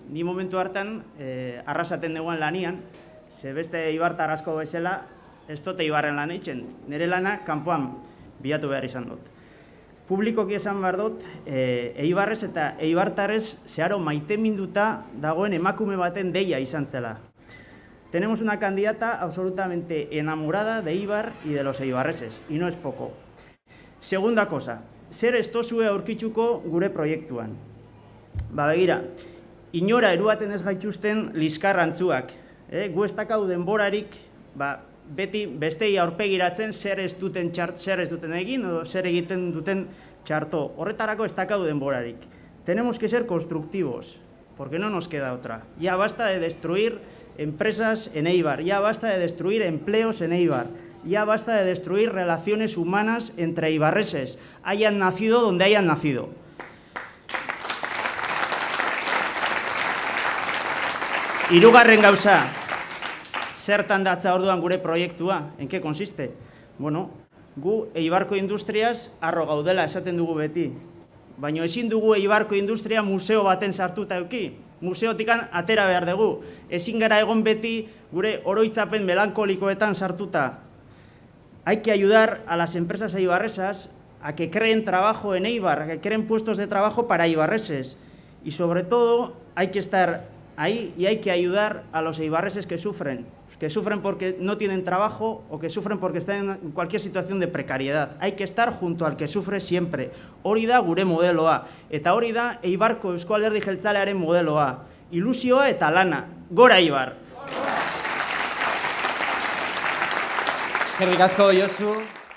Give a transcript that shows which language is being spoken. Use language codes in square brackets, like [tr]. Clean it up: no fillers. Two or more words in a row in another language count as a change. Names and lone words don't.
[eu] Ni momentu hartan, arrasaten deguan lanian, ze beste ibartar asko bezala, ez dute ibarren lan eitzen. Nire lana, kanpoan bilatu behar izan dut. Publikoki esan behar dut, Eibarrez eta Eibartarrez zeharo maiteminduta dagoen emakume baten deia izan zela. [es] Tenemos una candidata absolutamente enamorada de Eibar y de los eibarreses, y no es poco. Segunda cosa, [eu] zer ez tozue aurkitzuko gure proiektuan. Begira, inora eruaten ez gaituzten liskarrantzuak. Gu ez dakau denborarik, beti bestei aurpegiratzen zer ez duten egin edo zer egiten duten txarto. Horretarako ez dakau denborarik. [es] Tenemos que ser constructivos, porque no nos queda otra. Ya basta de destruir empresas en Eibar, ya basta de destruir empleos en Eibar, ya basta de destruir relaciones humanas entre eibarreses, hayan nacido donde hayan nacido. [eu] Hirugarren gauza, zertan datza orduan gure proiektua, [es] en qué consiste? [eu] Bueno, gu Eibarko industriaz arro gaudela esaten dugu beti, baina ezin dugu Eibarko industria museo baten sartuta euki. Museotikan atera behar dugu. Ezin gara egon beti gure oroitzapen melankolikoetan sartuta. [es] Hay que ayudar a las empresas eibarresas a que creen trabajo en Eibar, a que creen puestos de trabajo para eibarreses. Y sobre todo hay que estar ahí y hay que ayudar a los eibarreses que sufren porque no tienen trabajo o que sufren porque están en cualquier situación de precariedad. Hay que estar junto al que sufre siempre. [eu] Hori da gure modeloa. Eta hori da Eibarko Eusko Alderdi Jeltzalearen modeloa. Ilusioa eta lana. Gora Eibar! Eskerrik asko, Josu.